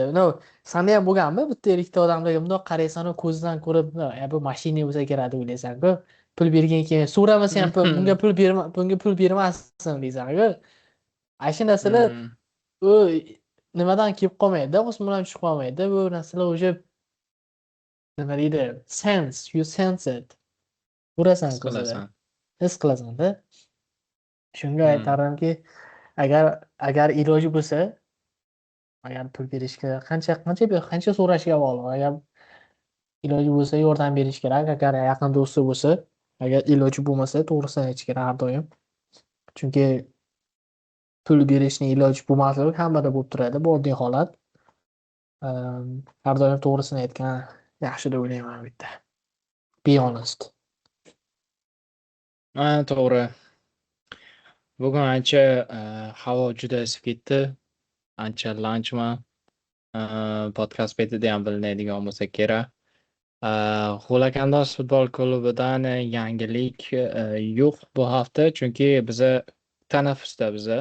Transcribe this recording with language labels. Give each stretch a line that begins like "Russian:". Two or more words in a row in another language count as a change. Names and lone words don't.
Uzbek: Sanda ham bo'lganmi bitta ikkita odamlarga bundoq qaraysanu ko'zidan ko'rib bu mashina bo'lsa kerak deb o'ylaysanku, pul bergan keyin so'ramasa ham bunga pul bermassin deysanku. Shu narsalar u nimadan kelib qolmaydi, osmondan tushib qolmaydi. Bu narsalar o'sha nima deydi,
English: you sense it.
Uzbek: Ko'rasan His ko'zida, qilasan. his qilasanda. Shunga aytarimki, agar iloji bo'lsa, agar pul berishga qancha so'rashga bog'liq. Agar iloji bo'lsa yordam berish kerak, agar yaqin do'sti bo'lsa, agar iloji bo'lmasa to'g'risini aytish kerak har doim. Chunki pul berishni iloji bo'lmasligi hammada bo'lib turadi, bu oddiy holat. Har doim to'g'risini aytgan yaxshi deb o'ylayman bitta.
English: Be honest.
Uzbek: To'g'ri. Bugun ancha havo juda isib ketdi. Ancha lanchman. Podkast betida ham bilinadigan bo'lsa kerak. G'ulakandoz futbol klubidan yangilik yo'q bu hafta, chunki biza tanaffusda biza.